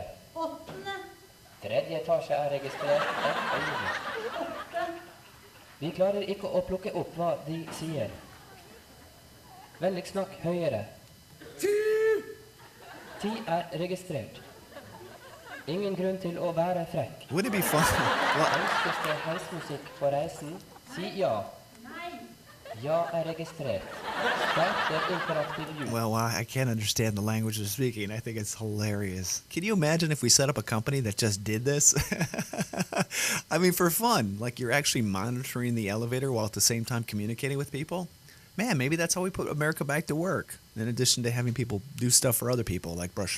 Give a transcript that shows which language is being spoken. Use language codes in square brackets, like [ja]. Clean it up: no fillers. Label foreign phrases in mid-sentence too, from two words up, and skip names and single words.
[no] 3. etasje er registrert. Et øyeblikk. Vi klarer ikke å plukke opp hva de sier. Vennligst snakk høyere. 10 er registrert. Ingen grunn til å være frekk. [en] Wouldn't it be fun? Well, [no] Ønskes det heismusikk på reisen? Si ja. Ja er registrert. [en] Start the interactive use. well, I can't understand the language they're speaking. I think it's hilarious. Can you imagine if we set up a company that just did this? I mean, for fun. Like you're actually monitoring the elevator while at the same time communicating with people. Man, maybe that's how we put America back to work. In addition to having people do stuff for other people, like brush.